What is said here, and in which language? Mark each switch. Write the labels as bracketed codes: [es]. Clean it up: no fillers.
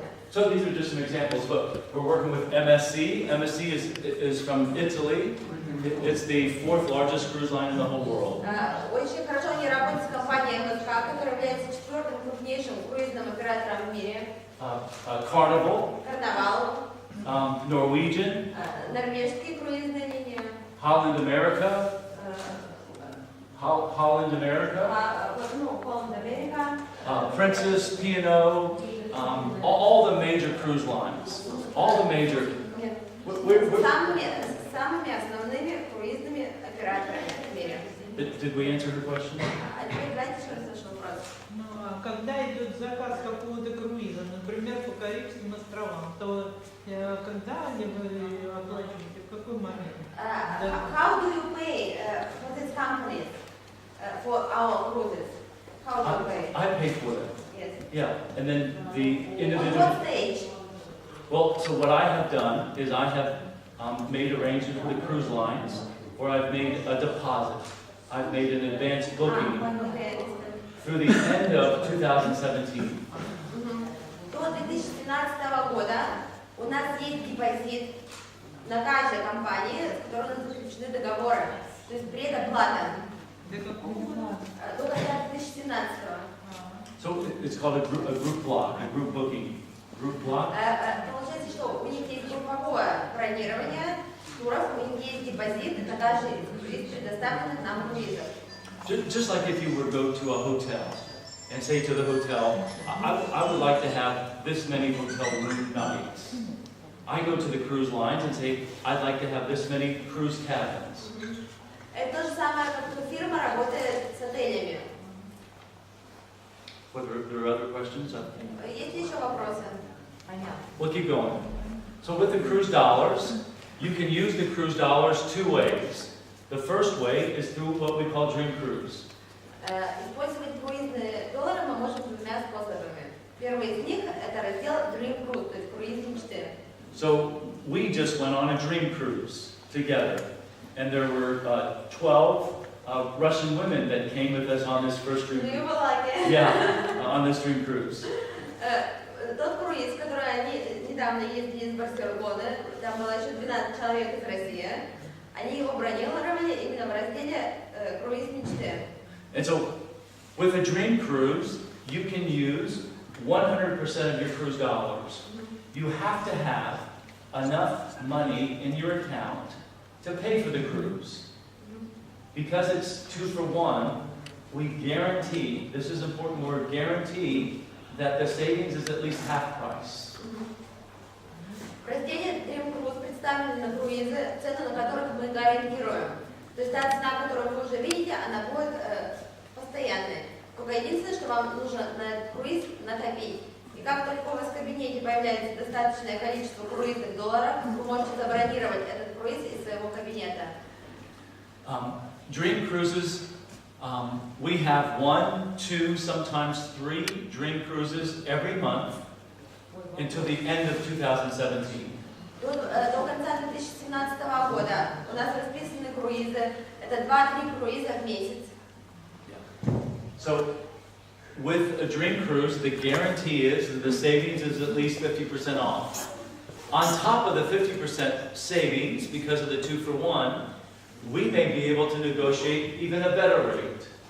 [en] So these are just some examples, but we're working with MSC. MSC is from Italy. It's the 4th largest cruise line in the whole world. [ru] Очень хорошо они работают с компанией МСК, которая является 4-м крупнейшим круизным оператором в мире. [en] Carnival. [ru] Карнавал. [en] Norwegian. [ru] Норвежские круизные линии. [en] Holland America. Holland America. Holland America. Princess, P&O. All the major cruise lines. All the major. [ru] Самыми основными круизными операторами в мире. [en] Did we answer her question? [ru] А теперь дайте еще раз ваш вопрос. Ну, а когда идет заказ какого-то круиза, например, по Карибским островам, то когда они вы оплачиваете, в какой момент? [en] How do you pay for these companies for our cruises? How do you pay? I pay for them. Yes. Yeah, and then the On individual. what stage? Well, so what I have done is I have made arrangements with the cruise lines where I've made a deposit. I've made an advance booking through the end of 2017. [ru] До 2017 года у нас есть депозит на каждой компании, с которой у нас заключены договоры. То есть предоплата. До какого года? До конца 2017. [en] So it's called a group block, a group booking. Group block. [ru] Получается, что у них есть групповое бронирование туров, у них есть депозит на каждый из предоставленных нам круизов. [en] Just like if you were to go to a hotel and say to the hotel, I would like to have this many hotel room nights. I go to the cruise lines and say, I'd like to have this many cruise cabins. [ru] Это то же самое, как фирма работает с отелями. [en] Were there other questions? [ru] Есть ли еще вопросы? [en] We'll keep going. So with the cruise dollars, you can use the cruise dollars two ways. The first way is through what we call Dream Cruise. [ru] Использовать круизные доллары мы можем двумя способами. Первый из них – это раздел Dream Cruise, то есть круиз мечты. [en] So we just went on a Dream Cruise together, and there were 12 Russian women that came with us on this first Dream Do you Cruise. like it? Yeah, on this Dream Cruise. [ru] Тот круиз, который они недавно ездили из Барселоны, там было еще 12 человек из России, они его бронировали именно в разделе круиз мечты. [en] And so, with a Dream Cruise, you can use 100% of your cruise dollars. You have to have enough money in your account to pay for the cruise. Because it's 2 for 1, we guarantee, this is an important word, guarantee that the savings is at least half price. [ru] В разделе Dream Cruise представлены на круизы, цены на которых мы гарантируем. То есть та цена, которую вы уже видите, она будет постоянной. Только единственное, что вам нужно на этот круиз накопить. И как только у вас в кабинете появляется достаточное количество круизных долларов, вы можете забронировать этот круиз из своего кабинета. [en] Dream Cruises, we have 1, 2, sometimes 3 Dream Cruises every month until the end of 2017. [ru] До конца 2017 года у нас расписаны круизы. Это 2-3 круиза в месяц. [en] So, with a Dream Cruise, the guarantee is that the savings is at least 50% off. On top of the 50% savings, because of the 2 for 1, we may be able to negotiate even a better rate.